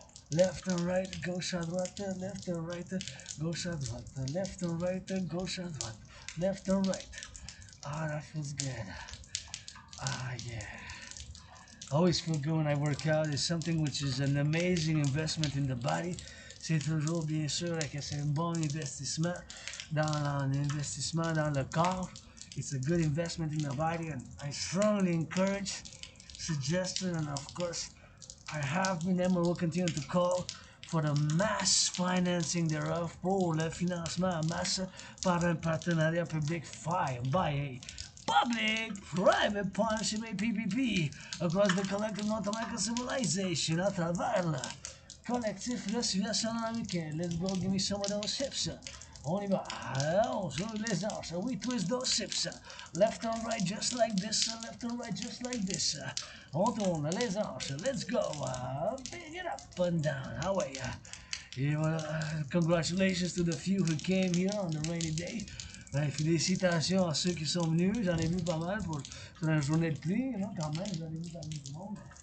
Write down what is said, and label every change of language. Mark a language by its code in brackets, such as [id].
[en] Left and right, [fr] gauche à droite, [en] left and right, gauche à droite, left and right, gauche à droite, left and right. Ah, that feels good. Ah, yeah. I always feel good when I work out. It's something which is an amazing investment in the body. [fr] C'est toujours bien sûr que c'est un bon investissement dans l'investissement dans le corps. [en] It's a good investment in the body, and I strongly encourage, suggested, and of course, I have been and will continue to call for the mass financing thereof [fr] pour le financement en masse par un partenariat public-private [en] by a public-private partnership, a PPP, across the collective North American civilization [fr] à travers le collectif Civilisation Americain. [en] Let's go, give me some of those hips. [fr] On y va. On joue les hanches. [en] We twist those hips. Left and right just like this. Left and right just like this. [fr] On tourne les hanches. [en] Let's go. Big it up and down. How are ya? [fr] Et voilà. [en] Congratulations to the few who came here on the rainy day. [fr] Ben, félicitations à ceux qui sont venus. J'en ai vu pas mal pour une journée de pluie. Non, quand même, j'en ai vu pas mal du monde.